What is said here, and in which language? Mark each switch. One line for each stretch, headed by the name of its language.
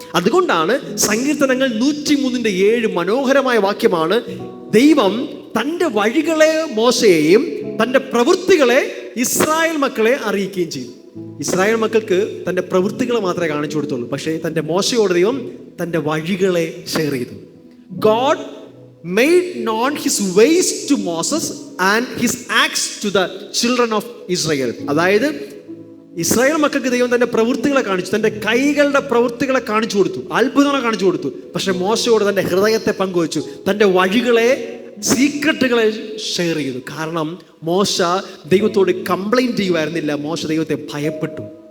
Malayalam: അതുകൊണ്ടാണ് സങ്കീർത്തനങ്ങൾ 103:7 മനോഹരമായ വാക്യമാണ്, ദൈവം തൻ്റെ വഴികളെ മോശയെയും തൻ്റെ പ്രവൃത്തികളെ ഇസ്രായേൽ മക്കളെ അറിയിക്കുകയും ചെയ്തു. ഇസ്രായേൽ മക്കൾക്ക് തൻ്റെ പ്രവൃത്തികളെ മാത്രമേ കാണിച്ചു കൊടുത്തുള്ളൂ. പക്ഷേ തൻ്റെ മോശയോട് ദൈവം തൻ്റെ വഴികളെ ഷെയർ ചെയ്തു.
English: God made known his ways to Moses and his acts to the children of Israel.
Malayalam: അതായത് ഇസ്രായേൽ മക്കൾക്ക് ദൈവം തൻ്റെ പ്രവൃത്തികളെ കാണിച്ചു, തൻ്റെ കൈകളുടെ പ്രവൃത്തികളെ കാണിച്ചു കൊടുത്തു, അത്ഭുതങ്ങളെ കാണിച്ചു കൊടുത്തു. പക്ഷെ മോശയോട് തൻ്റെ ഹൃദയത്തെ പങ്കുവച്ചു, തൻ്റെ വഴികളെ, സീക്രട്ടുകളെ ഷെയർ ചെയ്തു. കാരണം മോശ ദൈവത്തോട് കംപ്ലൈൻറ്റ് ചെയ്യുമായിരുന്നില്ല, മോശ ദൈവത്തെ ഭയപ്പെട്ടു.